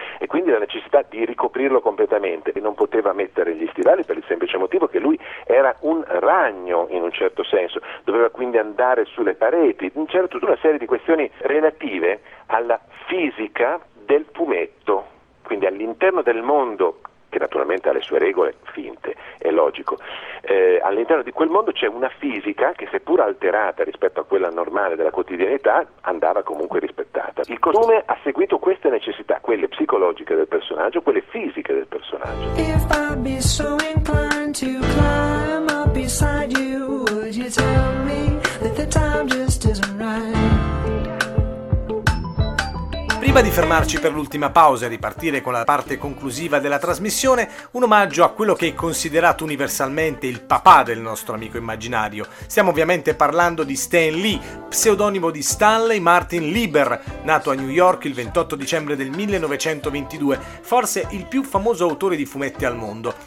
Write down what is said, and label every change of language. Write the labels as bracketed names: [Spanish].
[Italian] E quindi la necessità di ricoprirlo completamente, e non poteva mettere gli stivali per il semplice motivo che lui era un ragno in un certo senso, doveva quindi andare sulle pareti, c'era tutta una serie di questioni relative alla fisica del fumetto, quindi all'interno del mondo che naturalmente ha le sue regole finte, è logico. All'interno di quel mondo c'è una fisica che, seppur alterata rispetto a quella normale della quotidianità, andava comunque rispettata. Il costume ha seguito queste necessità, quelle psicologiche del personaggio, quelle fisiche del personaggio. [English] If I'd be so inclined to climb up beside you, would you tell me that the time just isn't right? [Italian] Prima di fermarci per l'ultima pausa e ripartire con la parte conclusiva della trasmissione, un omaggio a quello che è considerato universalmente il papà del nostro amico immaginario. Stiamo ovviamente parlando di Stan Lee, pseudonimo di Stanley Martin Lieber, nato a New York il 28 dicembre del 1922, forse il più famoso autore di fumetti al mondo.